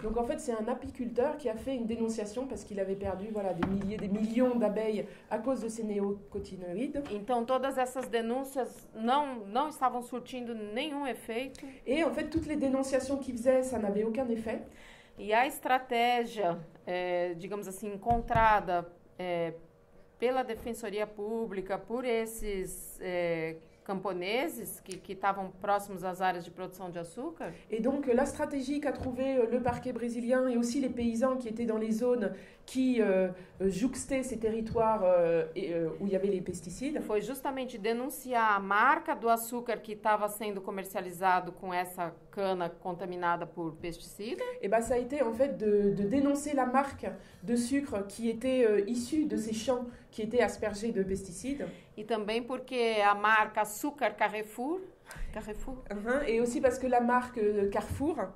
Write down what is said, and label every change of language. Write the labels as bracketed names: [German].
[French] Donc en fait, c'est un apiculteur qui a fait une dénonciation parce qu'il avait perdu des millions d'abeilles à cause de ces néocotinoïdes. [Portuguese] Então todas essas denúncias não estavam surtindo nenhum efeito. [French] Et en fait, toutes les dénonciations qu'il faisait, ça n'avait aucun effet. [Portuguese] E a estratégia, digamos assim, encontrada pela Defensoria Pública, por esses camponeses que estavam próximos às áreas de produção de açúcar. [French] Et donc la stratégie qu'a trouvé le parquet brésilien et aussi les paysans qui étaient dans les zones qui jouxtaient ces territoires où il y avait les pesticides, [Portuguese] Foi justamente denunciar a marca do açúcar que estava sendo comercializado com essa cana contaminada por pesticida. [French] et ben ça a été en fait de dénoncer la marque de sucre qui était issue de ces champs qui étaient aspergés de pesticides. [Portuguese] E também porque a marca Açúcar Carrefour, [French] Et aussi parce que la marque Carrefour,